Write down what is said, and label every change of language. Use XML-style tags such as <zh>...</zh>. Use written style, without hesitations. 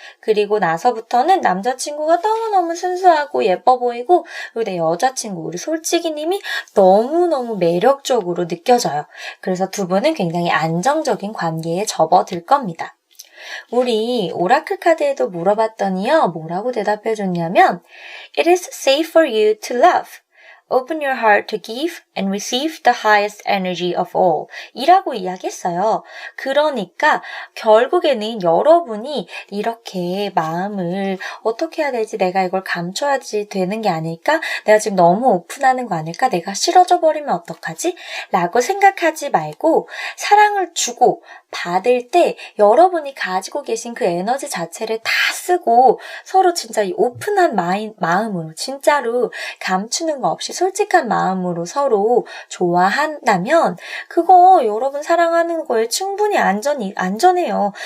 <ko>그리고 나서부터는 남자친구가 너무너무 순수하고 예뻐 보이고 그리고 내 여자친구 우리 솔직히님이 너무너무 매력적으로 느껴져요. 그래서 두 분은 굉장히 안정적인 관계에 접어들 겁니다. 우리 오라클 카드에도 물어봤더니요. 뭐라고 대답해줬냐면</ko> <en>It is safe for you to love. Open your heart to give and receive the highest energy of all.</en> <ko>이라고 이야기했어요. 그러니까 결국에는 여러분이 이렇게 마음을 어떻게 해야 되지? 내가 이걸 감춰야지 되는 게 아닐까? 내가 지금 너무 오픈하는 거 아닐까? 내가 싫어져 버리면 어떡하지? 라고 생각하지 말고 사랑을 주고 받을 때 여러분이 가지고 계신 그 에너지 자체를 다 쓰고 서로 진짜 이 오픈한 마음으로 진짜로 감추는 거 없이 솔직한 마음으로 서로 좋아한다면 그거 여러분 사랑하는 거에 충분히 안전해요.</ko>